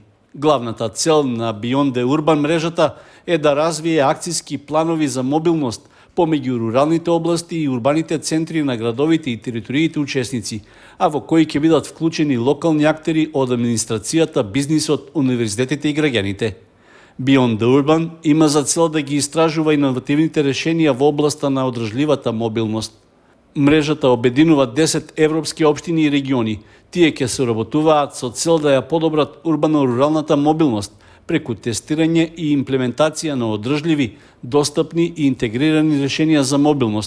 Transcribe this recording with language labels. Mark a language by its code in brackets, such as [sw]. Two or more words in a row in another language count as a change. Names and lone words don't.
[mk] Главната цел на Beyond the Urban мрежата е да развие акциски планови за мобилност помеѓу руралните области и урбаните центри на градовите и териториите учесници, а во кои ќе бидат вклучени локални актери од администрацијата, бизнисот, универзитетите и граѓаните. Beyond the Urban има за цел да ги истражува иновативните решенија во областа на одржливата мобилност. Мрежата обединува 10 европски општини и региони. Тие ќе соработуваат со цел да ја подобрат урбано-руралната мобилност преку тестирање и имплементација на одржливи, достапни и интегрирани решенија за мобилност.